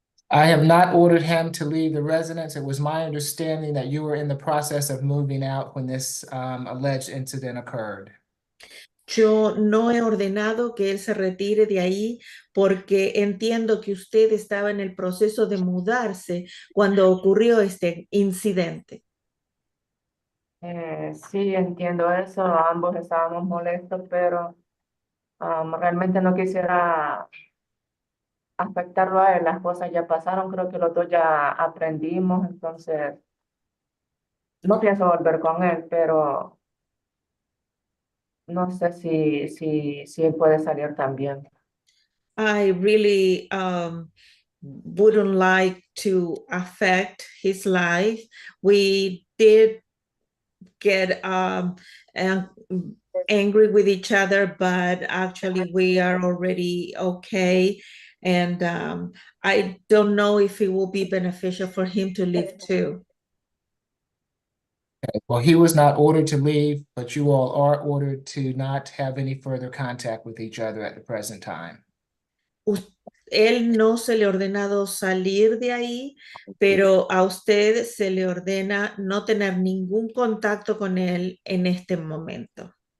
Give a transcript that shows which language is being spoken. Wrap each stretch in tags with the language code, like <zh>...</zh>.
<en>I have not ordered him to leave the residence. It was my understanding that you were in the process of moving out when this alleged incident occurred.</en> <es>Yo no he ordenado que él se retire de ahí porque entiendo que usted estaba en el proceso de mudarse cuando ocurrió este incidente. Sí, entiendo eso. Ambos estábamos molestos, pero realmente no quisiera afectarlo a él. Las cosas ya pasaron, creo que los dos ya aprendimos, entonces no pienso volver con él, pero no sé si él puede salir también.</es> <en>I really wouldn't like to affect his life. We did get angry with each other, but actually we are already okay. And I don't know if it will be beneficial for him to leave too. Okay, well, he was not ordered to leave, but you all are ordered to not have any further contact with each other at the present time.</en> <es>Él no se le ha ordenado salir de ahí, pero a usted se le ordena no tener ningún contacto con él en este momento.</es>